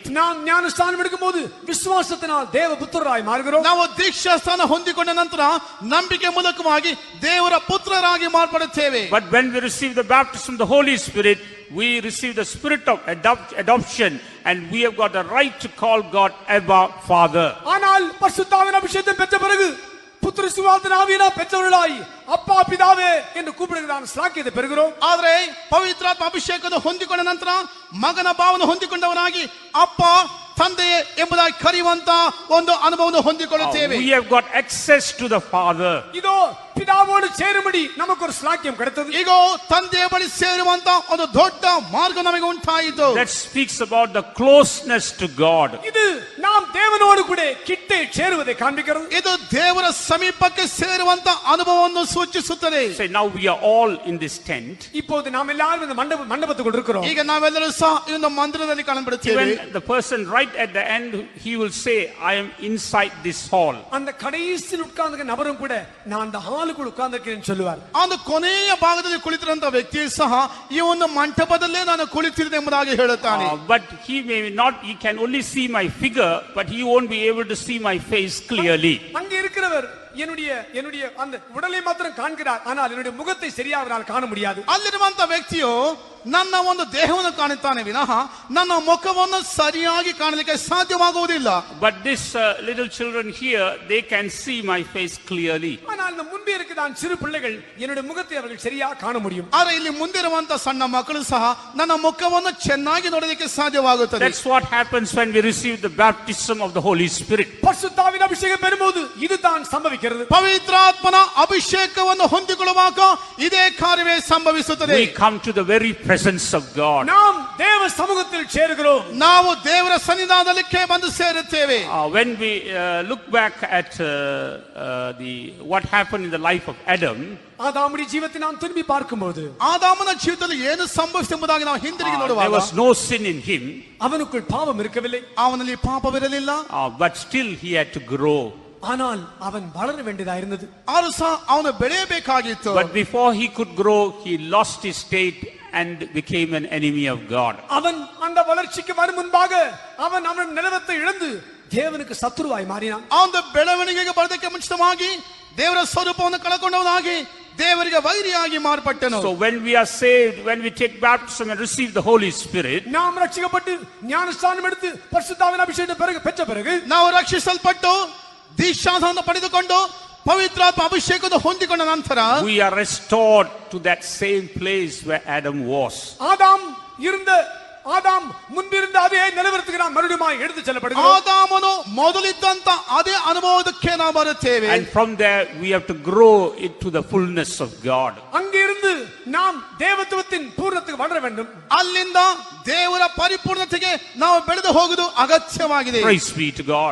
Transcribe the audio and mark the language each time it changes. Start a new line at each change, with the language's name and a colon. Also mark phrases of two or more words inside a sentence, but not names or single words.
Tamil: நாம் ஞானஸ்நானம் எடுக்கும்போது விசுவாசத்தினால் தேவ புத்திரராய் மாறுகிறோம்.
Kannada: ನಾವು ದೀಕ್ಷಾಸ್ನಾನ ಹೊಂದಿಕೊಂಡ ನಂತರ ನಂಬಿಕೆ ಮೂಲಕವಾಗಿ ದೇವರ ಪುತ್ರರಾಗಿ ಮಾರ್ಪಡುತ್ತೇವೆ.
English: But when we receive the baptism of the Holy Spirit, we receive the spirit of adoption, and we have got a right to call God Abba, Father.
Tamil: ஆனால் பரிசுத்தாவின் அபிஷேகத்தை பெற்ற பிறகு புத்திர சுவாசன ஆவியினால் பெற்றவர்களாய் அப்பா பிதாவே என்று கூப்பிடுகிறான் ஸ்லாக்கியத்தை பெறுகிறோம்.
Kannada: ಆದರೆ ಪವಿತ್ರಾತ್ಮ ಅಭಿಷೇಕದ ಹೊಂದಿಕೊಂಡ ನಂತರ ಮಗನ ಭಾವನ ಹೊಂದಿಕೊಂಡವನಾಗಿ ಅಪ್ಪ ತಂದೆಯೇ ಎಂಬುದಾಗಿ ಕರೆಯುವಂತ ಒಂದು ಅನುಭವವನ್ನು ಹೊಂದಿಕೊಳ್ಳುತ್ತೇವೆ.
English: We have got access to the Father.
Tamil: இதோ பிதாவோடு சேரும்படி நமக்கு ஒரு ஸ்லாக்கியம் கிடைத்தது.
Kannada: ಈಗ ತಂದೆಯ ಬಳಿ ಸೇರುವಂತ ಒಂದು ದೊಡ್ಡ ಮಾರ್ಗ ನಮಗೆ ಉಂಟಾಯಿತು.
English: That speaks about the closeness to God.
Tamil: இது நாம் தேவனோடு கூட கிட்டே சேருவதை காண்பிக்கிறது.
Kannada: ಇದು ದೇವರ ಸಮೀಪಕ್ಕೆ ಸೇರುವಂತ ಅನುಭವವನ್ನು ಸೂಚಿಸುತ್ತದೆ.
English: Say, now we are all in this tent.
Tamil: இப்போது நாம் எல்லாரும் இந்த மண்டபத்துக்குள் இருக்கிறோம்.
Kannada: ಈಗ ನಾವೆಲ್ಲರೂ ಸಹ ಈ ಒಂದು ಮಂದಿರದಲ್ಲಿ ಕಾಣப்படுತ್ತೇವೆ.
English: Even the person right at the end, he will say, I am inside this hall.
Tamil: அந்த கடைசியில் உட்கார்ந்த நபரும் கூட நான் அந்த ஹாலுக்குள் உட்கார்ந்திருக்கிறேன்னு சொல்லுவார்.
Kannada: அந்த ಕೊನೆಯ ಭಾಗದಲ್ಲಿ ಕುಳಿತಿರುವಂತ ವ್ಯಕ್ತಿ ಸಹ ಈ ಒಂದು ಮಂಟಪದಲ್ಲೇ ನಾನು ಕುಳಿತಿರುತ್ತೇನೆ ಎಂಬುದಾಗಿ ಹೇಳುತ್ತಾನೆ.
English: But he can only see my figure, but he won't be able to see my face clearly.
Tamil: அங்க இருக்கிறவர் என்னுடைய அந்த உடலை மாத்திரம் காண்கிறார், ஆனால் என்னுடைய முகத்தை சரியாக அவரால் காண முடியாது.
Kannada: ಅಲ್ಲಿರುವಂತ ವ್ಯಕ್ತಿಯು ನನ್ನ ಒಂದು ದೇಹವನ್ನು ಕಾಣುತ್ತಾನೆ ವಿನಃ ನನ್ನ ಮುಖವನ್ನು ಸರಿಯಾಗಿ ಕಾಣಲಿಕ್ಕೆ ಸಾಧ್ಯವಾಗುವುದಿಲ್ಲ.
English: But this little children here, they can see my face clearly.
Tamil: ஆனால் இந்த முன்பே இருக்கிற சிறு பிள்ளைகள் என்னுடைய முகத்தை அவர்கள் சரியாக காண முடியும்.
Kannada: ಆದರೆ ಇಲ್ಲಿ ಮುಂದಿರುವಂತ ಸಣ್ಣ ಮಕ್ಕಳು ಸಹ ನನ್ನ ಮುಖವನ್ನು ಚೆನ್ನಾಗಿ ನೋಡಲಿಕ್ಕೆ ಸಾಧ್ಯವಾಗುತ್ತದೆ.
English: That's what happens when we receive the baptism of the Holy Spirit.
Tamil: பரிசுத்தாவின் அபிஷேகம் பெறும்போது இதுதான் இதுதான் சம்பவிக்கிறது.
Kannada: ಪವಿತ್ರಾತ್ಮನ ಅಭಿಷೇಕವನ್ನು ಹೊಂದಿಕೊಳ್ಳುವಾಗ ಇದೇ ಕಾರ್ಯವೇ ಸಂಭವಿಸುತ್ತದೆ.
English: We come to the very presence of God.
Tamil: நாம் தேவ சமூகத்தில் சேருகிறோம்.
Kannada: ನಾವು ದೇವರ ಸನ್ನಿಧಾನಕ್ಕೆ ಬಂದು ಸೇರುತ್ತೇವೆ.
English: When we look back at what happened in the life of Adam,
Tamil: ஆதாமுடைய ஜீவிதத்தை நாம் திரும்பி பார்க்கும்போது
Kannada: ಆದಾಮನ ಜೀವಿತದಲ್ಲಿ ಏನು ಸಂಭವಿಸಿತು ಎಂಬುದಾಗಿ ನಾವು ಹಿಂದಿರುಗಿ
English: there
Kannada: ನೋಡುವಾಗ
English: was no sin in him,
Tamil: அவனுக்குள் பாவம் இருக்கவில்லை.
Kannada: ಅವನಲ್ಲಿ ಪಾಪವಿರಲಿಲ್ಲ.
English: but still he had to grow.
Tamil: ஆனால் அவன் வளர வேண்டியதா இருந்தது.
Kannada: ಆದರೂ ಸಹ ಅವನು ಬೆಳೆಯಬೇಕಾಗಿತ್ತು.
English: But before he could grow, he lost his state and became an enemy of God.
Tamil: அவன் அந்த வளர்ச்சிக்கு வரும் முன்பாக அவன் நிலவத்தை இழந்து தேவனுக்கு சத்துருவாய் மாறினான்.
Kannada: ಅವನ ಬೆಳವಣಿಗೆಗೆ ಬರೋದಕ್ಕೆ ಮುಂಚಿತವಾಗಿ ದೇವರ ಸ್ವರೂಪವನ್ನು ಕಳಕೊಂಡವನಾಗಿ ದೇವರಿಗೆ ವೈರಿಯಾಗಿ ಮಾರ್ಪಟ್ಟನು.
English: So when we are saved, when we take baptism and receive the Holy Spirit,
Tamil: நாம் ரட்சிக்கப்பட்டு ஞானஸ்நானம் எடுத்து பரிசுத்தாவின் அபிஷேகம் பெற்ற பிறகு
Kannada: ನಾವು ರಕ್ಷಿಸಲ್ಪಟ್ಟು ದೀಕ್ಷಾಸ್ನಾನ ಪಡೆದುಕೊಂಡು ಪವಿತ್ರಾತ್ಮ ಅಭಿಷೇಕವನ್ನು ಹೊಂದಿಕೊಂಡ ನಂತರ
English: we are restored to that same place where Adam was.
Tamil: ஆதாம் முன்பிருந்த அதே நிலவரத்துக்கு நாம் மறுபடியும் எடுத்து செல்லப்படுகிறோம்.
Kannada: ಆದಾಮನು ಮೊದಲಿದ್ದಂತ ಅದೇ ಅನುಭವಕ್ಕೆ ನಾವು ಬರುತ್ತೇವೆ.
English: And from there we have to grow into the fullness of God.
Tamil: அங்கிருந்து நாம் தேவத்துவத்தின் பூர்ணத்துக்கு வளர வேண்டும்.
Kannada: ಅಲ್ಲಿಂದ ದೇವರ ಪರಿಪೂರ್ಣತೆಗೆ ನಾವು ಬೆಳೆದು ಹೋಗುವುದು ಅಗತ್ಯವಾಗಿದೆ.
English: Praise be to God.